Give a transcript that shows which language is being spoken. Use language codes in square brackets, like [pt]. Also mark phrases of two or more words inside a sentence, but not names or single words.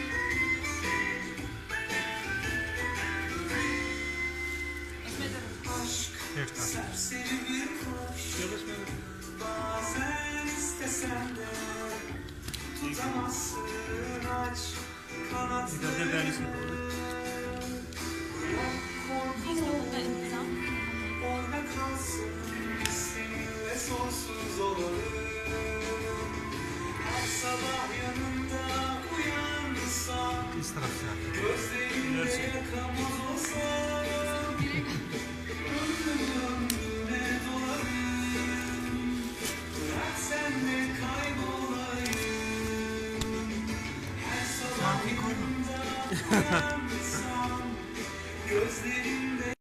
[hi] इसमें इधर से बैलेंस [tr] Sonsuz olalım. Her sabah yanında uyansam, [hi] इस तरफ से आते हैं। [tr] gözlerinde yakamoz olsam, ömrümle dolarım. Bırak senle kaybolayım. Her sabah yanında uyansam, gözlerinde